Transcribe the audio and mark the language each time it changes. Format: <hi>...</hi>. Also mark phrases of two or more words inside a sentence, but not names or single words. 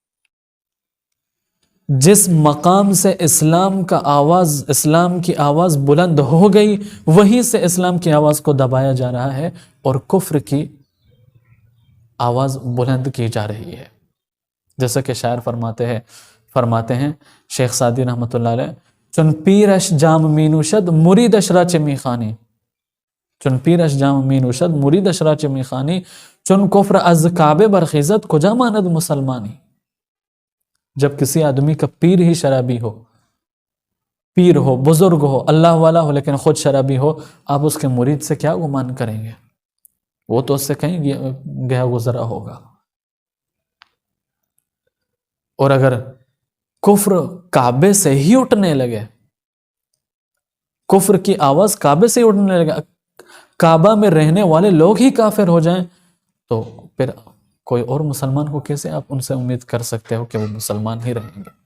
<ur>جس مقام سے اسلام کی آواز بلند ہو گئی، وہیں سے اسلام کی آواز کو دبایا جا رہا ہے اور کفر کی آواز بلند کی جا رہی ہے۔ جیسا کہ شاعر فرماتے ہیں شیخ سعدی رحمۃ اللہ علیہ،</ur> <fa>چن پیرش جام مینوشد مریدش را چه میخوانی، چون پیرش جام مینوشد مریدش را چه میخوانی، چون کفر از کعبه برخیزد کجا ماند مسلمانی۔</fa> <ur>جب کسی آدمی کا پیر ہی شرابی ہو، پیر ہو، بزرگ ہو، اللہ والا ہو، لیکن خود شرابی ہو، آپ اس کے مرید سے کیا گمان کریں گے؟ وہ تو اس سے کہیں گیا گزرا ہوگا۔ اور اگر کفر کعبے سے ہی اٹھنے لگے، کفر کی آواز کعبے سے ہی اٹھنے لگے، کعبہ میں رہنے والے لوگ ہی کافر ہو جائیں، تو پھر کوئی اور مسلمان کو کیسے آپ ان سے امید کر سکتے ہو کہ وہ مسلمان ہی رہیں گے؟</ur>